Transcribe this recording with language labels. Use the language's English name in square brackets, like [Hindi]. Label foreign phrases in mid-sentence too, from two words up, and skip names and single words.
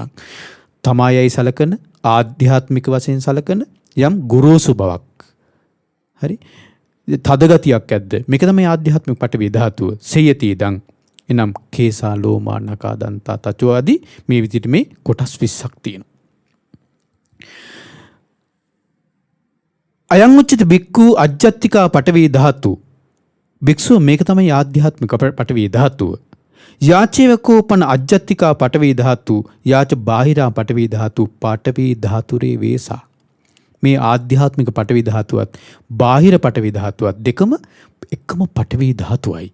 [Sinhala] තමායයි සලකන ආධ්‍යාත්මික වශයෙන් සලකන යම් ගුරුසු බවක්. හරි? තදගතියක් ඇද්ද? මේක තමයි ආධ්‍යාත්මික පඨවි ධාතුව. [Pali] සේයති දං එනම් කේසා ලෝමා නකා දන්තා තචෝ [Sinhala] ආදී මේ විදිහට මේ කොටස් 20ක් තියෙනවා. [Pali] අයං උච්චිත බික්කු අජ්ජත්තිකා පඨවි ධාතු. [Sinhala] භික්ෂුව මේක තමයි ආධ්‍යාත්මික පඨවි ධාතුව. [Pali] යාචේවකෝපන අජ්ජත්තිකා පඨවි ධාතු යාච බාහිරා පඨවි ධාතු පඨවි ධාතුරේ වේසා. [Sinhala] මේ ආධ්‍යාත්මික පඨවි ධාතුවත් බාහිර පඨවි ධාතුවත් දෙකම එකම පඨවි ධාතුවයි.